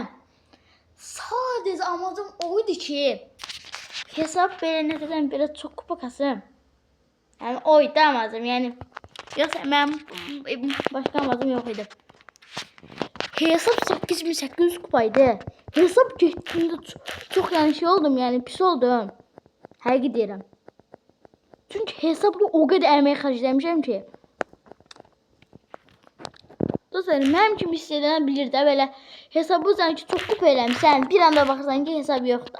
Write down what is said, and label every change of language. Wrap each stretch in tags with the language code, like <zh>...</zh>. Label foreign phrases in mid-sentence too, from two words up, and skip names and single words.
<tr>Sadece amacım oydu ki hesap beğenirden biraz çok kupa kasım. Yani oydu amacım yani. Yoksa ben başka amacım yok idi. Hesap 8800 kupaydı.</tr> <az>Hesap getdiyində çox yəni şey oldum, yəni pis oldum. Həqiqi deyirəm. Çünki hesabda o qədər əmək xərcləmişəm ki. Dostlar, mənim kimi hiss edən bilir də belə hesabı sanki çox kupa eləmişsən, bir anda baxırsan ki hesab yoxdur.</az>